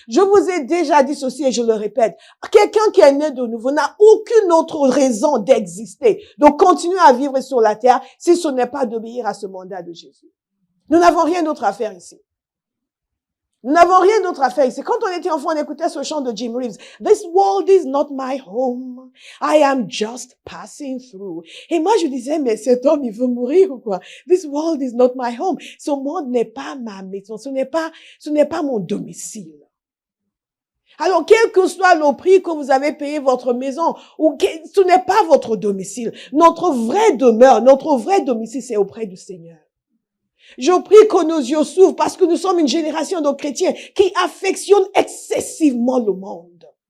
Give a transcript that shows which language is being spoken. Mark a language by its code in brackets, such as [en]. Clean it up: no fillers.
[fr] Je vous ai déjà dit ceci et je le répète. Quelqu'un qui est né de nouveau n'a aucune autre raison d'exister. Donc, continuez à vivre sur la terre si ce n'est pas d'obéir à ce mandat de Jésus. Nous n'avons rien d'autre à faire ici. Nous n'avons rien d'autre à faire ici. Quand on était enfant, on écoutait ce chant de Jim Reeves. [en] This world is not my home. I am just passing through. [fr] Et moi, je disais, mais cet homme, il veut mourir ou quoi? [en] This world is not my home. [fr] Ce monde n'est pas ma maison. Ce n'est pas mon domicile. Alors, quel que soit le prix que vous avez payé votre maison, ce n'est pas votre domicile. Notre vraie demeure, notre vrai domicile, c'est auprès du Seigneur. Je prie que nos yeux s'ouvrent parce que nous sommes une génération de chrétiens qui affectionnent excessivement le monde.